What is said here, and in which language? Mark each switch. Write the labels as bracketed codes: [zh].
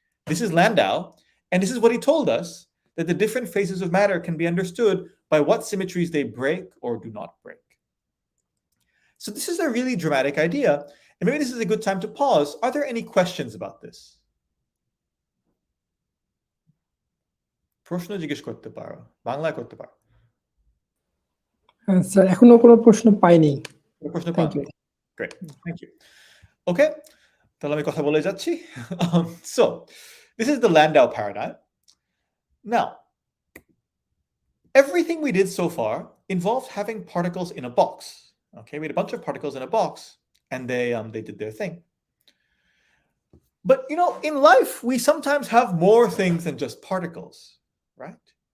[en] This is Landau, and this is what he told us, that the different phases of matter can be understood by what symmetries they break or do not break. So this is a really dramatic idea, and maybe this is a good time to pause. Are there any questions about this? [bn] প্রশ্ন জিজ্ঞেস করতে পারো, বাংলায় করতে পারো। Sir এখনো কোনো প্রশ্ন পাইনি। প্রশ্ন পাইনি। [en] Great, thank you. [bn] Okay, তাহলে আমি কথা বলে যাচ্ছি। [en] So, this is the Landau paradigm. Now, everything we did so far involved having particles in a box. Okay, we had a bunch of particles in a box, and they did their thing. But you know, in life, we sometimes have more things than just particles, right?